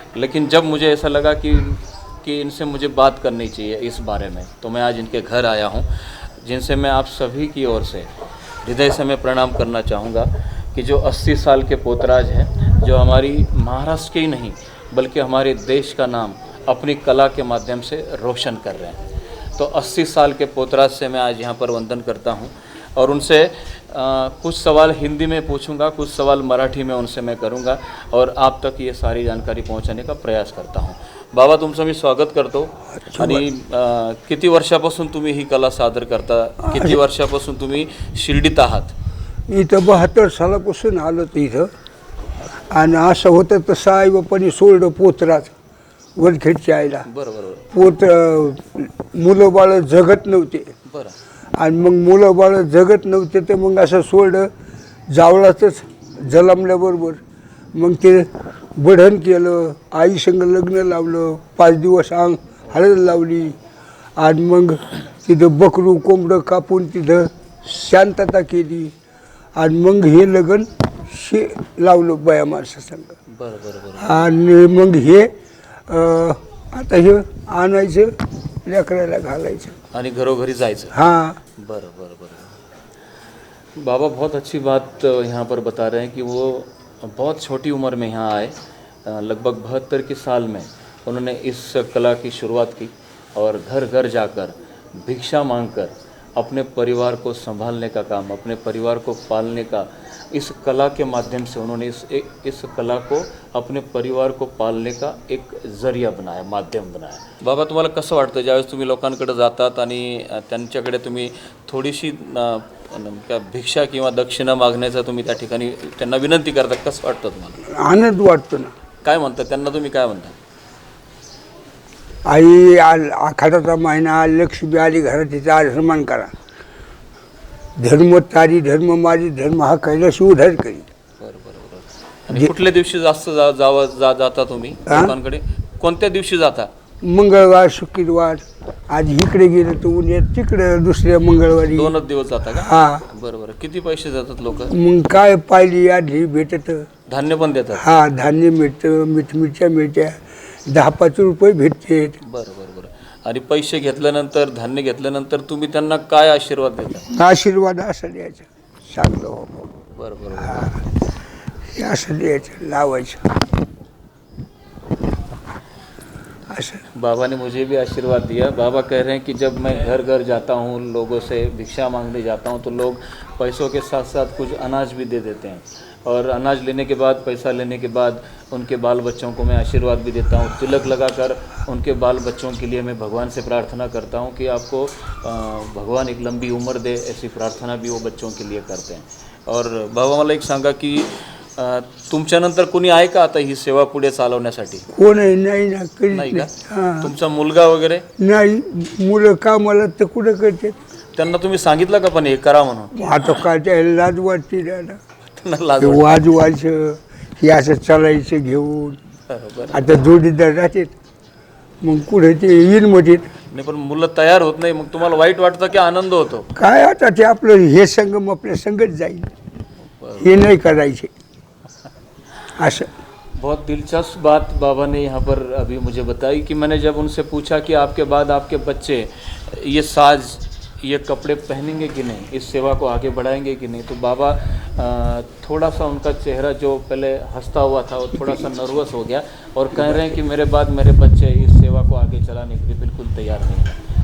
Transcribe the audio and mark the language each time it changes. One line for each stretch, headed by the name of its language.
Hindi: लेकिन जब मुझे ऐसा लगा कि इनसे मुझे बात करनी चाहिए इस बारे में, तो मैं आज इनके घर आया हूँ, जिनसे मैं आप सभी की ओर से हृदय से मैं प्रणाम करना चाहूँगा कि जो 80 साल के पोतराज हैं, जो हमारी महाराष्ट्र के ही नहीं बल्कि हमारे देश का नाम अपनी कला के माध्यम से रोशन कर रहे हैं। तो 80 साल के पोतराज से मैं आज यहाँ पर वंदन करता हूँ और उनसे कुछ सवाल हिंदी में पूछूंगा, कुछ सवाल मराठी में उनसे मैं करूँगा और आप तक ये सारी जानकारी पहुँचाने का प्रयास करता हूँ।
Marathi: बाबा, तुमचं मी स्वागत करतो। आणि किती वर्षापासून तुम्ही ही कला सादर करता? किती वर्षापासून तुम्ही शिर्डीत आहात? इथं 72 सालापासून आलो तर इथं, आणि असं होतं तसं आई बापांनी सोडलं पोतराज वरखेडच्या आईला। पोत मुलं बाळ जगत नव्हते आणि मग मुलं बाळ जगत नव्हते तर मग असं सोडलं जावळातच जलमल्याबरोबर मग ते बढण केलं, आई संग लग्न लावलं, 5 दिवस हळद लावली आणि मग तिथं बकरू कोंबडं कापून तिथं शांतता केली आणि मग हे लग्न लावलं बाया माणसासंग। आणि मग हे आता हे आणायचं लेकराला घालायचं आणि घरोघरी जायचं। हाँ बरं।
Hindi: बाबा बहुत अच्छी बात यहाँ पर बता रहे हैं कि वो बहुत छोटी उम्र में यहाँ आए, लगभग 72 के साल में उन्होंने इस कला की शुरुआत की और घर घर जाकर भिक्षा मांगकर अपने परिवार को संभालने का काम, अपने परिवार को पालने का इस कला के माध्यम से उन्होंने इस कला को अपने परिवार को पालने का एक जरिया बनाया, माध्यम बनाया।
Marathi: बाबा, तुम्हाला कसं वाटतं ज्यावेळेस तुम्ही लोकांकडे जातात आणि त्यांच्याकडे तुम्ही थोडीशी क्या भिक्षा किंवा दक्षिणा मागण्याचा तुम्ही त्या ठिकाणी त्यांना विनंती करता, कसं वाटतं तुम्हाला? आनंद वाटतो ना। काय म्हणता त्यांना, तुम्ही काय म्हणता? आई आखाडाचा महिना, लक्ष्मी आली घरात, तिचा सन्मान करा, धर्म तारी धर्म मारी, धर्म हा कैलास उधार करी। बरोबर। आणि कुठल्या दिवशी जास्त जाता तुम्ही लोकांकडे? कोणत्या दिवशी जाता? मंगळवार, शुक्रवार। आज इकडे गेलं तर उद्या तिकडे दुसऱ्या मंगळवारी। 2 दिवस जाता का? हा। बरोबर। किती पैसे देतात लोक? मग काय पाहिली आधी भेटत, धान्य पण देतात? हा, धान्य मिळतं, मिरच्या मिळत्या, 10-5 रुपये भेटते। बरोबर। आणि पैसे घेतल्यानंतर, धान्य घेतल्यानंतर तुम्ही त्यांना काय आशीर्वाद देता? आशीर्वाद असा द्यायचा, चांगलं हो। बरोबर हे असं द्यायचं लावायचं असं.
Hindi: बाबा ने मुझे भी आशीर्वाद दिया। बाबा कह रहे हैं कि जब मैं घर घर जाता हूँ, लोगों से भिक्षा मांगने जाता हूँ, तो लोग पैसों के साथ साथ कुछ अनाज भी दे देते हैं, और अनाज लेने के बाद, पैसा लेने के बाद उनके बाल बच्चों को मैं आशीर्वाद भी देता हूँ। तिलक लगाकर उनके बाल बच्चों के लिए मैं भगवान से प्रार्थना करता हूँ कि आपको भगवान एक लंबी उम्र दे, ऐसी प्रार्थना भी वो बच्चों के लिए करते हैं।
Marathi: और बाबा मला एक सांगा की तुमच्यानंतर कोणी आहे का आता ही सेवा पुढे चालवण्यासाठी? कोणही नाही ना, कधीच नाही का? नाही. हां. तुमचा मुलगा वगैरे? नाही, मुलं कामाला तर कुठं करते. त्यांना तुम्ही सांगितलं का पण हे करा म्हणून? आता काय त्याला लाज वाटते ना. त्यांना लाज ते वाटते. वाजवायचं हे असं चालायचं घेऊन. बरं. आता जोडीदार राहतात, मग कुठे ते येईल म्हणतात. नाही पण मुलं तयार होत नाही, मग तुम्हाला वाईट वाटतं की आनंद होतो? काय आता ते आपलं हे संगम आपल्या संगत जाईल, हे नाही करायचे असं.
Hindi: बहुत दिलचस्प बात बाबा ने यहाँ पर अभी मुझे बताई कि मैंने जब उनसे पूछा कि आपके बाद आपके बच्चे ये साज, ये कपड़े पहनेंगे कि नहीं, इस सेवा को आगे बढ़ाएंगे कि नहीं, तो बाबा थोड़ा सा उनका चेहरा जो पहले हंसता हुआ था वो थोड़ा सा नर्वस हो गया, और कह रहे हैं कि मेरे बाद मेरे बच्चे इस सेवा को आगे चलाने के लिए बिल्कुल तैयार नहीं हैं।